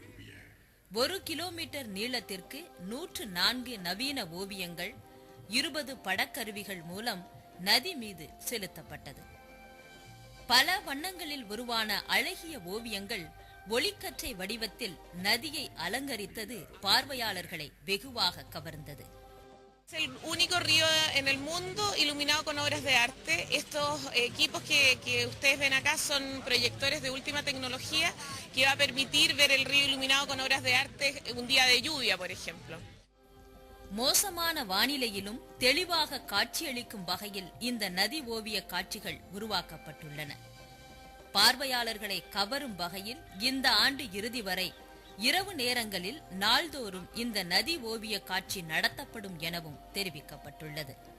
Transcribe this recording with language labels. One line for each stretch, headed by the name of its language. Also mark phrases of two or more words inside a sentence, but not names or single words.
Tamil: 1 கிலோமீட்டர் நீளத்திற்கு 104 நவீன ஓவியங்கள் 20 படக்கருவிகள் மூலம் நதி மீது செலுத்தப்பட்டது. பல வண்ணங்களில் உருவான அழகிய ஓவியங்கள் ஒளிக்கற்றை வடிவத்தில் நதியை அலங்கரித்தது பார்வையாளர்களை வெகுவாக கவர்ந்தது.
Spanish: Es el único río en el mundo iluminado con obras de arte. Estos equipos que ustedes ven acá son proyectores de última tecnología que va a permitir ver el río iluminado con obras de arte un día de lluvia, por ejemplo.
Tamil: மோசமான வானிலையிலும் தெளிவாக காட்சியளிக்கும் வகையில் இந்த நதி ஓவிய காட்சிகள் உருவாக்கப்பட்டுள்ளன. பார்வையாளர்களை கவரும் வகையில் இந்த ஆண்டு இறுதி வரை இரவு நேரங்களில் நாள்தோறும் இந்த நதி ஓவிய காட்சி நடத்தப்படும் எனவும் தெரிவிக்கப்பட்டுள்ளது.